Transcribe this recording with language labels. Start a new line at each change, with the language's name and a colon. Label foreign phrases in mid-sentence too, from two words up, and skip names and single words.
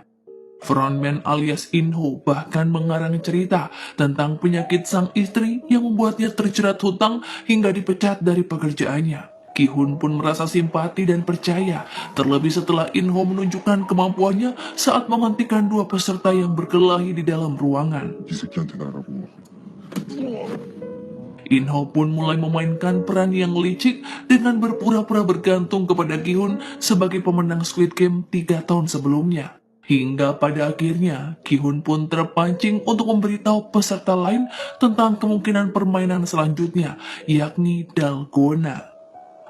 Indonesian: Frontman alias In-ho bahkan mengarang cerita tentang penyakit sang istri yang membuatnya terjerat hutang hingga dipecat dari pekerjaannya. Ki-hun pun merasa simpati dan percaya, terlebih setelah In-ho menunjukkan kemampuannya saat menghentikan 2 peserta yang berkelahi di dalam ruangan.
Korean: 이 새끼한테 나가고.
Indonesian: In-ho pun mulai memainkan peran yang licik dengan berpura-pura bergantung kepada Ki-hun sebagai pemenang Squid Game 3 tahun sebelumnya. Hingga pada akhirnya, Ki-hun pun terpancing untuk memberitahu peserta lain tentang kemungkinan permainan selanjutnya, yakni Dalgona.